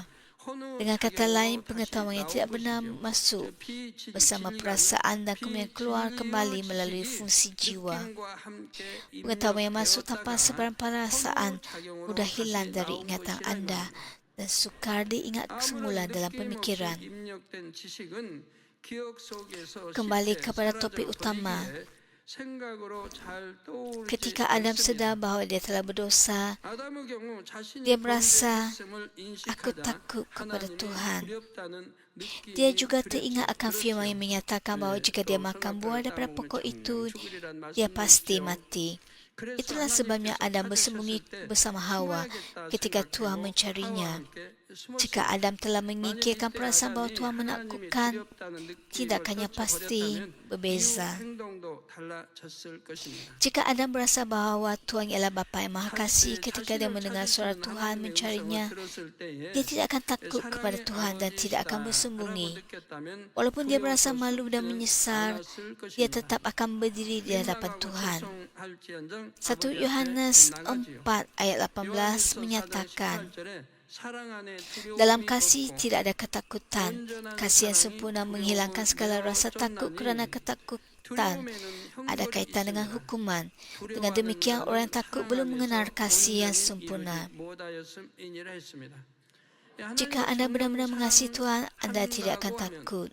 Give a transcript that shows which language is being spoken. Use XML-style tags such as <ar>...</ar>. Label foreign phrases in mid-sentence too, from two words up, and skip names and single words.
<ms>Dengan kata lain, pengetahuan yang tidak benar masuk bersama perasaan dan kemudian keluar kembali melalui fungsi jiwa. Pengetahuan yang masuk tanpa sebarang perasaan mudah hilang dari ingatan anda dan sukar diingat semula dalam pemikiran.</ms> <ko>기억 속에서</ko> <ms>Kembali</ms> <ko>실제</ko> <ms>kepada topik</ms> <ko>사라져</ko> <ms>utama.</ms> <ko>버리기에 생각으로 잘 떠오르지</ko> <ms>Ketika Adam sedar</ms> <ko>않습니다.</ko> <ms>bahawa dia telah berdosa,</ms> <ko>아담의 경우 자신이</ko> <ms>dia</ms> <ko>범죄를</ko> <ms>merasa,</ms> <ko>했음을</ko> <ms>aku</ms> <ko>인식하자</ko> <ms>takut kepada</ms> <ko>하나님이</ko> <ms>Tuhan.</ms> <ko>두렵다는</ko> <ms>Dia</ms> <ko>느낌이</ko> <ms>juga</ms> <ko>들었죠.</ko> <ms>teringat akan firman</ms> <ko>그렇죠.</ko> <ms>yang menyatakan bahawa jika dia</ms> <ko>또</ko> <ms>makan buah</ms> <ko>선악과를</ko> <ms>daripada</ms> <ko>따먹으면</ko> <ms>pokok</ms> <ko>정령</ko> <ms>itu,</ms> <ko>죽으리란</ko> <ms>dia</ms> <ko>말씀도</ko> <ms>pasti</ms> <ko>있죠.</ko> <ms>mati.</ms> <ko>그래서</ko> <ms>Itulah sebabnya</ms> <ko>하나님께서</ko> <ms>Adam bersembunyi</ms> <ko>찾으셨을 때</ko> <ms>bersama Hawa</ms> <ko>숨어야겠다</ko> <ms>ketika Tuhan</ms> <ko>생각하고</ko> <ms>mencarinya.</ms> <ko>하와와 함께</ko> <ms>Jika</ms> <ko>숨었습니다.</ko> <ms>Adam telah</ms> <ko>만일</ko> <ms>menyingkirkan</ms> <ko>이때</ko> <ms>perasaan bahawa</ms> <ko>아담이</ko> <ms>Tuhan</ms> <ko>하나님이</ko> <ms>menakutkan,</ms> <ko>두렵다는 느낌을</ko> <ms>tindakannya pasti</ms> <ko>떨쳐버렸다면 이후</ko> <ms>berbeza.</ms> <ko>행동도 달라졌을 것입니다.</ko> <ms>Jika Adam berasa bahawa Tuhan ialah Bapa yang Maha Kasih, ketika dia</ms> <ko>자신을</ko> <ms>mendengar suara</ms> <ko>찾으시는</ko> <ms>Tuhan</ms> <ko>하나님의 음성을</ko> <ms>mencarinya,</ms> <ko>들었을 때에</ko> <ms>dia tidak akan takut kepada</ms> <ko>사랑의</ko> <ms>Tuhan dan tidak akan</ms> <ko>아버지시다라고</ko> <ms>bersembunyi.</ms> <ko>느꼈다면</ko> <ms>Walaupun dia merasa</ms> <ko>두려워서</ko> <ms>malu dan</ms> <ko>숨지는</ko> <ms>menyesal,</ms> <ko>않았을</ko> <ms>dia</ms> <ko>것입니다.</ko> <ms>tetap akan berdiri di hadapan</ms> <ko>민망하고</ko> <ms>Tuhan.</ms> <ko>죄송할지언정</ko> <ms>1</ms> <ko>아버지 앞에</ko> <ms>Yohanes</ms> <ko>나가지요.</ko> <ms>4 ayat 18</ms> <ko>요한일서 4장</ko> <ms>menyatakan,</ms> <ko>18절에 사랑 안에</ko> <ms>dalam</ms> <ko>두려움이</ko> <ms>kasih</ms> <ko>없고</ko> <ms>tidak ada ketakutan. Kasih yang sempurna menghilangkan segala rasa takut kerana ketakutan ada kaitan dengan hukuman. Dengan demikian, orang yang takut belum mengenal kasih yang sempurna. Jika anda benar-benar mengasihi Tuhan, anda tidak akan takut.</ms>